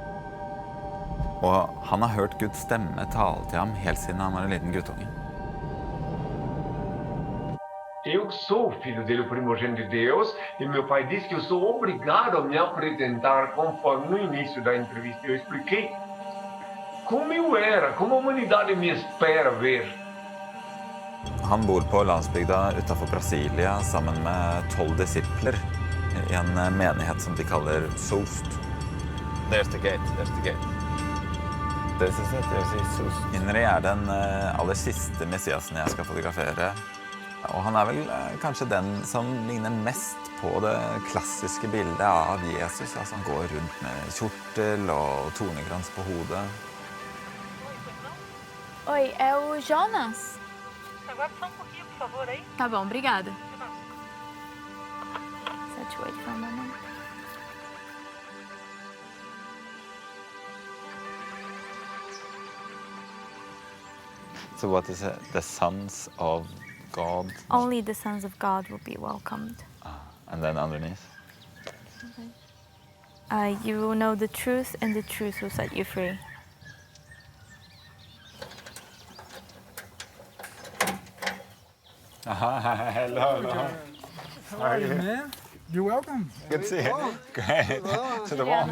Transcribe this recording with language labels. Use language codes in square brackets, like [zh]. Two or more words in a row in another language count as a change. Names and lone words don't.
[no] Og han har hørt Guds stemme tale til ham helt siden han var en liten guttunge. [pt] Eu sou filho dele, o primogênito de Deus, e meu pai disse que eu sou obrigado a me apresentar conforme no início da entrevista eu expliquei como eu era, como a humanidade me espera ver. [no] Han bor på landsbygda utenfor Brasilia sammen med 12 disipler I en menighet som de kaller Sost. [en] There's the gate. This is it, there's Sost. [no] INRI den aller siste messiasen jeg skal fotografere. Og han vel kanskje den som ligner mest på det klassiske bildet av Jesus. Altså han går rundt med kjortel og tornekrans på hodet. [pt] Oi, o Jonas? Agora só pouquinho, por favor, aí. Tá bom, obrigada. [en] Let's wait for a moment. So what is it? The sons of God? Only the sons of God will be welcomed. And then underneath? You will know the truth, and the truth will set you free. Hello. How are you, man? You're welcome. Good to see you. Great. To the wall.